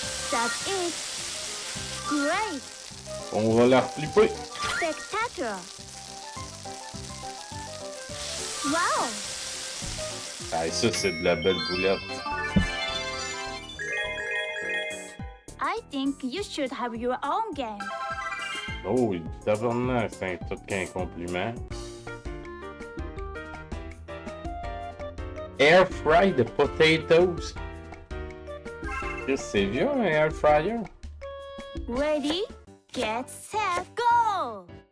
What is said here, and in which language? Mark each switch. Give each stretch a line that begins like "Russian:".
English: That's it! Great!
French: On va la flipper.
English: Spectacular! Wow!
French: Ah, ça, c'est de la belle boulette.
English: I think you should have your own game.
French: Oh, tabarnak, c'est un tout qu'un compliment.
English: Air fry the potatoes.
French: C'est vieux, un air fryer?
English: Ready, get, set, go!